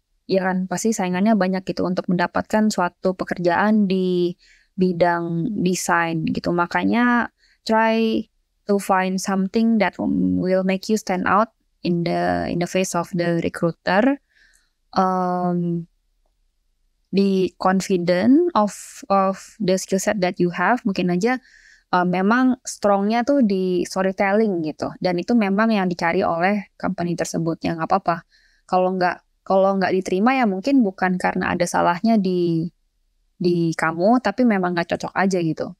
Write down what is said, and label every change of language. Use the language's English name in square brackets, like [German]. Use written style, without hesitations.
[Indonesian] Ya kan, pasti saingannya banyak gitu untuk mendapatkan suatu pekerjaan di bidang desain gitu. Makanya [English] try to find something that will make you stand out in the face of the recruiter. Be confident of the skill set that you have. [Indonesian] Mungkin aja memang strongnya tuh di storytelling gitu. Dan itu memang yang dicari oleh company tersebut. Ya nggak apa-apa. Kalau nggak diterima ya mungkin bukan karena ada salahnya di kamu, tapi memang nggak cocok aja gitu.